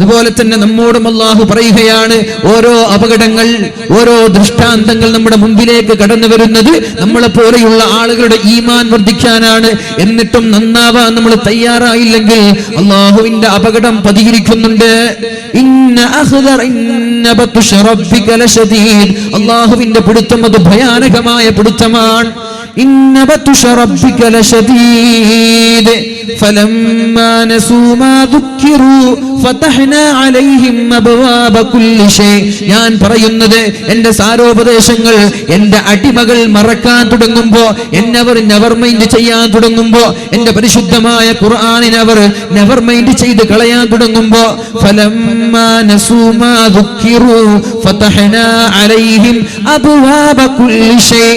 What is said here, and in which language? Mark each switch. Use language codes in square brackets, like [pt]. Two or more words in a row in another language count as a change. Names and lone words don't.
[ml] അതുപോലെ തന്നെ നമ്മോടും അല്ലാഹു പറയുകയാണ്, ഓരോ അപകടങ്ങൾ, ഓരോ ദൃഷ്ടാന്തങ്ങൾ നമ്മുടെ മുമ്പിലേക്ക് കടന്നു വരുന്നത് നമ്മളെ പോലെയുള്ള ആളുകളുടെ ഈമാൻ വർദ്ധിക്കാനാണ്. എന്നിട്ടും നന്നാവാൻ നമ്മൾ തയ്യാറായില്ലെങ്കിൽ അല്ലാഹുവിന്റെ അപകടം പതിയിരിക്കുന്നുണ്ട്. അല്ലാഹുവിന്റെ പിടുത്തം അത് ഭയാനകമായ പിടുത്തമാണ്. [ar] إن بطش ربك لشديد فلما نسوا ما ذكروا فتحنا عليهم أبواب كل شيء. [ml] ഞാൻ പറയുന്നത് എന്റെ സാരോപദേശങ്ങൾ എന്റെ അടിമകൾ മറക്കാൻ തുടങ്ങുമ്പോ, എന്നെ അവർ [en] never mind [ml] ചെയ്യാൻ തുടങ്ങുമ്പോ, എന്റെ പരിശുദ്ധമായ ഖുർആനിനെ അവർ [en] never mind [ml] ചെയ്ത് കളയാൻ തുടങ്ങുമ്പോ, [ar] فلما نسوا ما ذكروا فتحنا عليهم أبواب كل شيء.